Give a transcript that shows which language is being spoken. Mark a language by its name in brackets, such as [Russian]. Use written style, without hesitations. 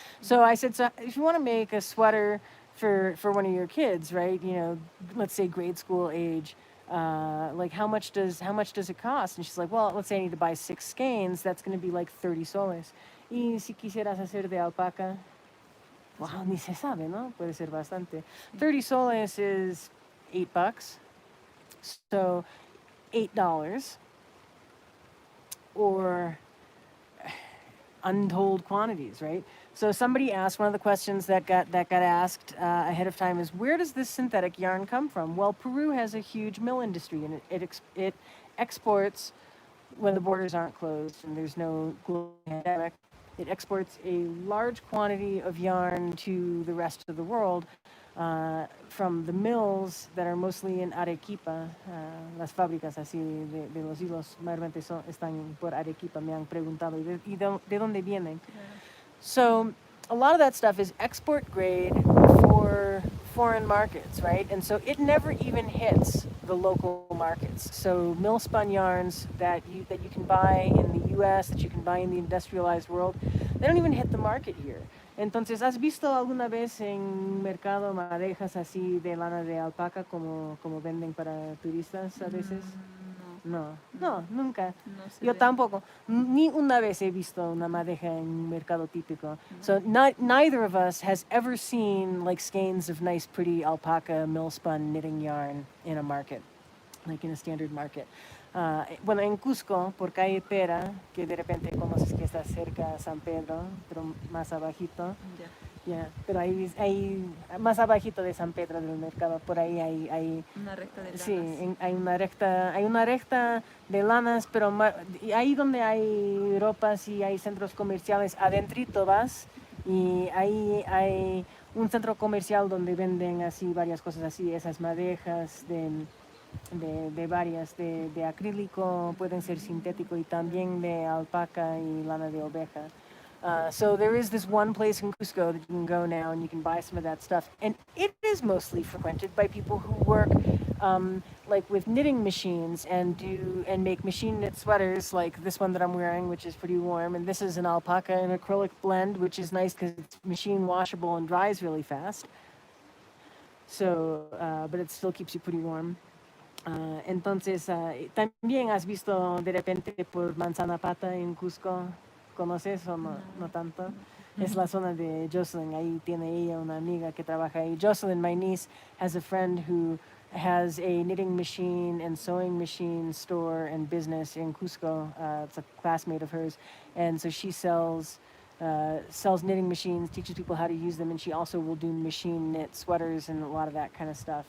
[English] So I said, so if you want to make a sweater for one of your kids, right? You know, let's say grade school age. Like how much does it cost? And she's like, well, let's say I need to buy 6 skeins. That's going to be like 30 soles. [Spanish] Y si quisieras hacer de alpaca, wow, ni se sabe, ¿no? Puede ser bastante. [English] 30 soles is $8. So $8 or untold quantities, right? So somebody asked, one of the questions that got asked ahead of time is, where does this synthetic yarn come from? Well, Peru has a huge mill industry, and it exports when the borders aren't closed and there's no global pandemic. It exports a large quantity of yarn to the rest of the world from the mills that are mostly in Arequipa. [Spanish] Las fábricas así de los hilos mayormente están por Arequipa. Me han preguntado, ¿y de dónde vienen? [English] So a lot of that stuff is export grade for foreign markets, right? And so it never even hits the local markets. So mill spun yarns that you can buy in the US, that you can buy in the industrialized world, they don't even hit the market here. [Spanish] Entonces, ¿has visto alguna vez en mercado madejas así de lana de alpaca como venden para turistas a veces? No, nunca. No se Yo ve. tampoco. Ni una vez he visto una madeja en un mercado típico. [English] So neither of us has ever seen like skeins of nice, pretty alpaca mill spun knitting yarn in a market, like in a standard market. [Spanish] Bueno, en Cusco, por calle Pera, que de repente conoces que está cerca a San Pedro, pero más abajito. Ya. Pero ahí más abajito de San Pedro del mercado, por ahí hay Una recta de lanas. Sí, hay una recta de lanas, pero ahí donde hay ropas y hay centros comerciales, adentrito vas y ahí hay un centro comercial donde venden así varias cosas así, esas madejas de varias, de acrílico, pueden ser sintético y también de alpaca y lana de oveja. [English] So there is this one place in Cusco that you can go now and you can buy some of that stuff. And it is mostly frequented by people who work like with knitting machines and make machine knit sweaters like this one that I'm wearing, which is pretty warm. And this is an alpaca and acrylic blend, which is nice because it's machine washable and dries really fast. So, but it still keeps you pretty warm. [Spanish] Entonces, también has visto de repente por Manzana Pata en Cusco, ¿conoces o no tanto? Es la zona de Jocelyn, ahí tiene ella una amiga que trabaja ahí. [English] Jocelyn, my niece, has a friend who has a knitting machine and sewing machine store and business in Cusco. It's a classmate of hers, and so she sells knitting machines, teaches people how to use them, and she also will do machine knit sweaters and a lot of that kind of stuff.